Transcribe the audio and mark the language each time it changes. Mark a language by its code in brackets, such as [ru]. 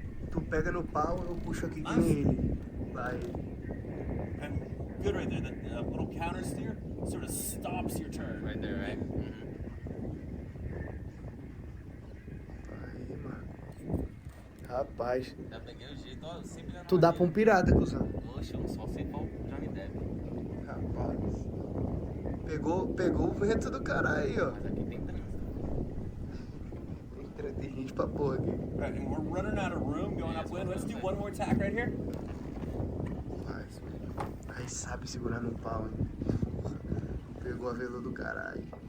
[pt] Tu pega no pau, eu puxo aqui com ele. Vai. [en] And good right there. That little counter steer sort of stops your turn. Right there, right? [pt] Aí, mano. Rapaz. Já peguei o jeito, ó, sempre já Tu dá pra um pirata, cuzão. Poxa, eu só sei qual Johnny Depp. Rapaz. Pegou o vento do caralho aí, ó. Mas aqui tem trânsito. Tem gente pra porra aqui. [en] Right, and we're running out of room going upwind. Let's do one more tack right here. [pt] Rapaz. Aí sabe segurar no pau, hein? Porra. Pegou a vela do caralho.